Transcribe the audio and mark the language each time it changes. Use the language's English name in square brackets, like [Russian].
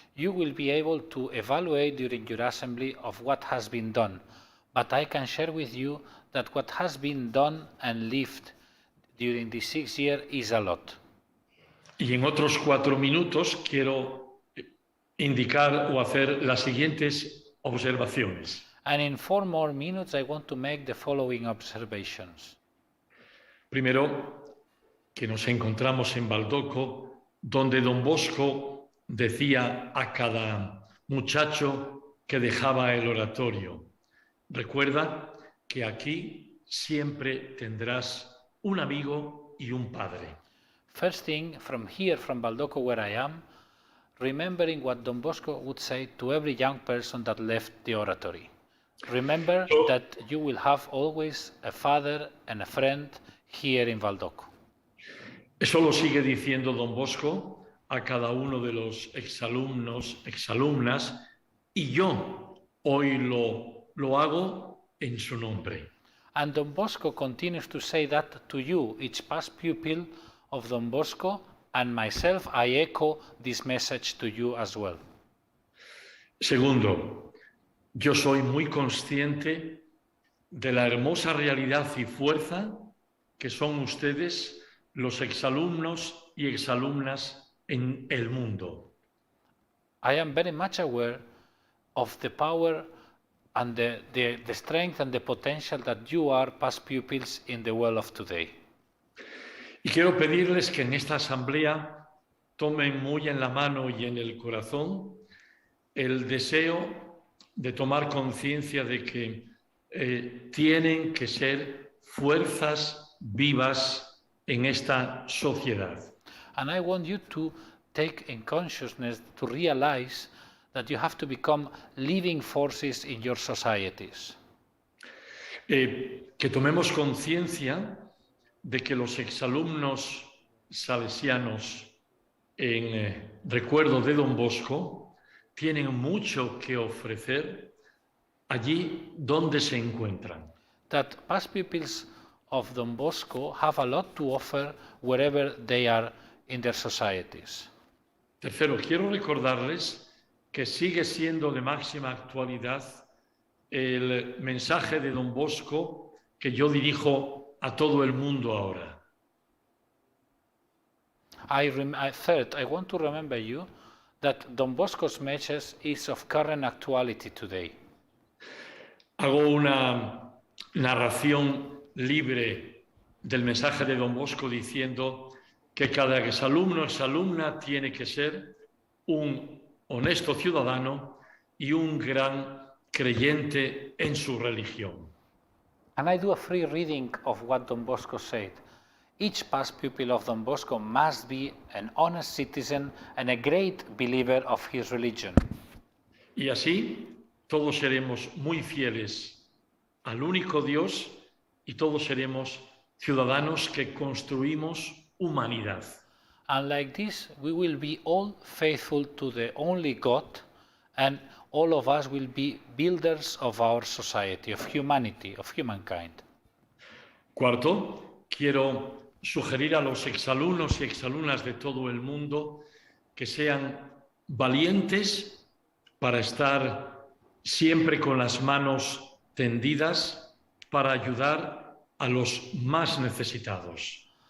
[English] You will be able to evaluate during your assembly of what has been done. but I can share with you that what has been done and lived during these 6 years is a lot. [Spanish] Y en otros 4 minutos quiero indicar o hacer las siguientes observaciones. [English] And in 4 more minutes, I want to make the following observations. [Spanish] Primero, que nos encontramos en Baldoco, donde don Bosco decía a cada muchacho que dejaba el oratorio: recuerda que aquí siempre tendrás un amigo y un padre. [English] First thing, from here, from Baldoco where I am, remembering what Don Bosco would say to every young person that left the oratory. Remember that you will have always a father and a friend here in Baldoco. [Spanish] Eso lo sigue diciendo don Bosco a cada uno de los exalumnos, exalumnas, y yo hoy lo hago en su nombre. [English] And Don Bosco continues to say that to you, each past pupil of Don Bosco, and myself, I echo this message to you as well. [Spanish] Segundo, yo soy muy consciente de la hermosa realidad y fuerza que son ustedes, los exalumnos y exalumnas en el mundo. [English] I am very much aware of the power and the strength and the potential that you are past pupils in the world of today. [Spanish] Y quiero pedirles que en esta asamblea tomen muy en la mano y en el corazón el deseo de tomar conciencia de que tienen que ser fuerzas vivas en esta sociedad. [English] And I want you to take in consciousness to realize that you have to become living forces in your societies. [Spanish] Que tomemos conciencia de que los exalumnos salesianos en recuerdo de don Bosco tienen mucho que ofrecer allí donde se encuentran. [English] That past pupils of Don Bosco have a lot to offer wherever they are in their societies. [Spanish] Tercero, quiero recordarles que sigue siendo de máxima actualidad el mensaje de don Bosco que yo dirijo a todo el mundo ahora. [English] Third, I want to remember you that Don Bosco's message is of current actuality today. [Spanish] Hago una narración libre del mensaje de don Bosco diciendo que cada exalumno o exalumna tiene que ser un honesto ciudadano y un gran creyente en su religión. [English] And I do a free reading of what Don Bosco said. Each past pupil of Don Bosco must be an honest citizen and a great believer of his religion. [Spanish] Y así todos seremos muy fieles al único Dios y todos seremos ciudadanos que construimos humanidad. [English] And like this, we will be all faithful to the only God, and all of us will be builders of our society, of humanity, of humankind. [Spanish] Cuarto, quiero sugerir a los exalumnos y exalumnas de todo el mundo que sean valientes para estar siempre con las manos tendidas para ayudar a los más necesitados.